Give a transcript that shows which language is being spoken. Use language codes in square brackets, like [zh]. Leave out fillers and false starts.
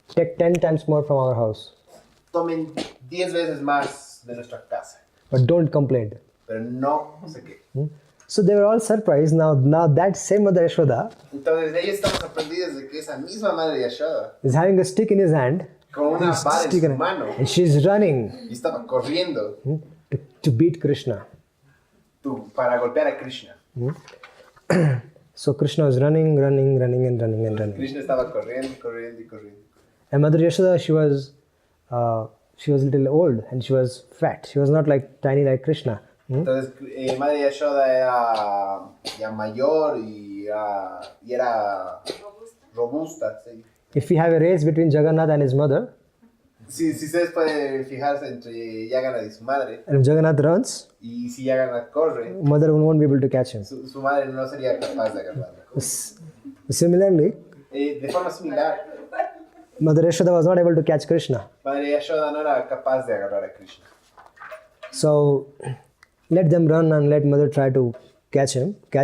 [en] Take 10 times more from our house. [es] Tomen 10 veces más de nuestra casa, [en] But don't complain. [es] pero no sé qué. [en] So they were all surprised. Now that same Mother Yashoda [es] Entonces ellos estaban sorprendidos de que esa misma Madre Yashoda, [en] is having a stick in his hand, [es] con una vara en su mano, [en] and she's running [es] y estaba corriendo [en] to beat Krishna. [es] para golpear a Krishna. [en] So Krishna was running. [es] Krishna estaba corriendo. [en] And Mother Yashoda, she was a little old and she was fat. She was not like tiny like Krishna. [es] Entonces Madre Yashoda era ya mayor y era robusta. Sí. [en] If we have a race between Jagannath and his mother, [es] Si ustedes pueden fijarse entre Jagannath y su madre, [en] and if Jagannath runs, [es] y si Jagannath corre, [en] mother won't be able to catch him. [es] su madre no sería capaz de agarrarlo. [en] Similarly, [es] De forma similar, [en] Mother Yashoda was not able to catch Krishna. [es] Madre Yashoda no era capaz de agarrar a Krishna. [en] So let them run and let mother try to catch him.